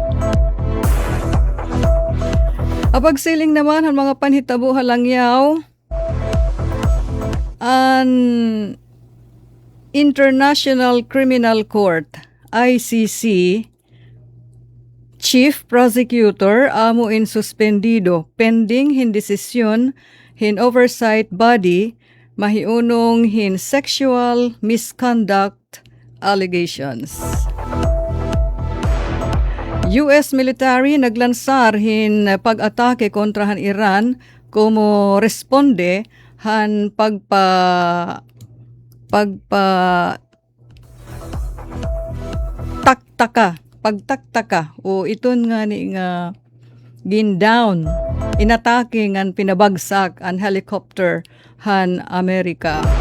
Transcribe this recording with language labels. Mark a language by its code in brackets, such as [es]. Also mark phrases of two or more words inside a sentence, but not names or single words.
[war] Apag siling naman ang mga panhitabo halangyaw, an International Criminal Court, ICC, [en] Chief Prosecutor [war] amo in suspendido pending hin desisyon hin oversight body mahiunong hin [en] sexual misconduct allegations. US military [war] naglansar hin pag-atake kontra han Iran como responde han pagtaktaka o iton nga ni nga gindown inatake ngan pinabagsak ang helicopter han Amerika.